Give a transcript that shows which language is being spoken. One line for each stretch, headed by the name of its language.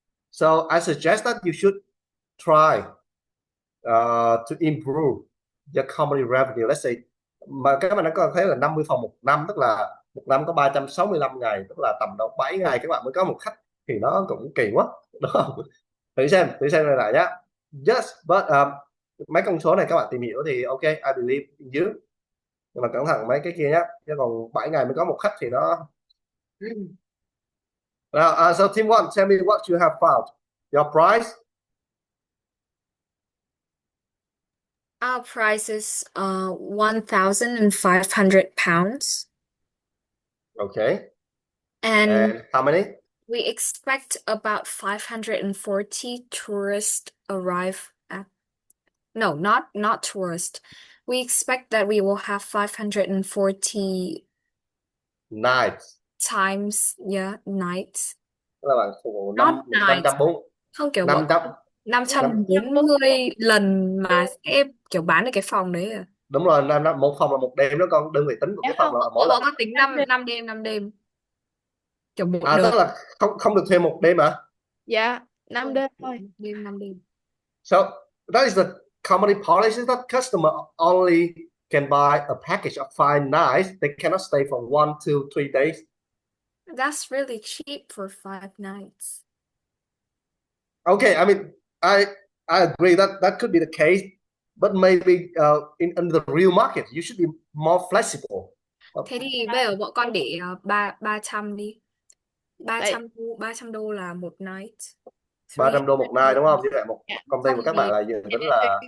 English: So I suggest that you should try to improve your company revenue. Let's say
Vietnamese: mà các bạn đã có thấy là 50 phòng một năm, tức là một năm có 365 ngày, tức là tầm độ 7 ngày các bạn mới có một khách, thì nó cũng kỳ quá, đúng không? Thử xem này lại nhá.
English: Yes, but
Vietnamese: mấy con số này các bạn tìm hiểu thì ok,
English: I believe in you,
Vietnamese: nhưng mà cẩn thận mấy cái kia nhá, chứ còn 7 ngày mới có một khách thì nó.
English: So team one, tell me what you have found. Your price. Our price is 1,500 pounds. Okay. And how many? we expect about 540 tourists arrive at, no, not tourists. We expect that we will have 540 nights. Times, yeah, nights.
Vietnamese: Tức là bạn phục vụ
English: Not nights. 540.
Vietnamese: Không, kiểu 500. 540 lần mà sẽ kiểu bán được cái phòng đấy à? Đúng rồi, một phòng là một đêm đó con, đơn vị tính của cái phòng là mỗi lần. Có tính 5 đêm. Kiểu một tức đợt. là không được thuê một đêm hả? Dạ, 5 đêm thôi. 5 đêm.
English: So that is the company policy that customer only can buy a package of 5 nights. They cannot stay for 1, 2, 3 days. That's really cheap for 5 nights. Okay, I mean, I agree that could be the case, but maybe in the real market, you should be more flexible.
Vietnamese: Thế thì bây giờ bọn con để 300 đi. 300 đô là một night. 300 đô một night đúng không? Như vậy một công ty của các bạn là dự tính là